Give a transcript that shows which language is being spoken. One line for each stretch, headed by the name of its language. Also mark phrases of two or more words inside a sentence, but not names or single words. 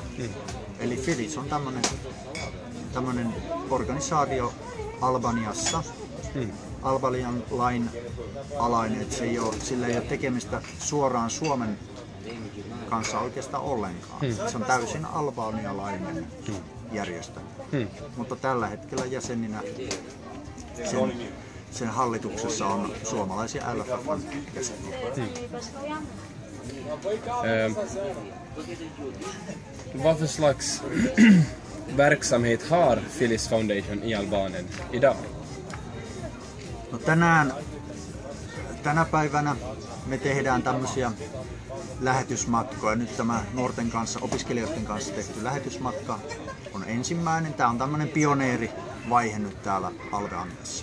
Finnish: Eli Phyllis on tämmöinen organisaatio Albaniassa, Albanian lain alainen, että sillä ei ole tekemistä suoraan Suomen kanssa oikeastaan ollenkaan. Se on täysin albanialainen järjestö. Mutta tällä hetkellä jäseninä sen hallituksessa on suomalaisia LFF:n jäseniä.
Swedish: Vad för slags verksamhet har Phyllis Foundation i Albanien idag?
Finnish: No tänä päivänä me tehdään tämmöisiä lähetysmatkoja. Nyt tämä nuorten kanssa, opiskelijoiden kanssa tehty lähetysmatka on ensimmäinen. Tämä on tämmöinen pioneerivaihe nyt täällä Albaniassa.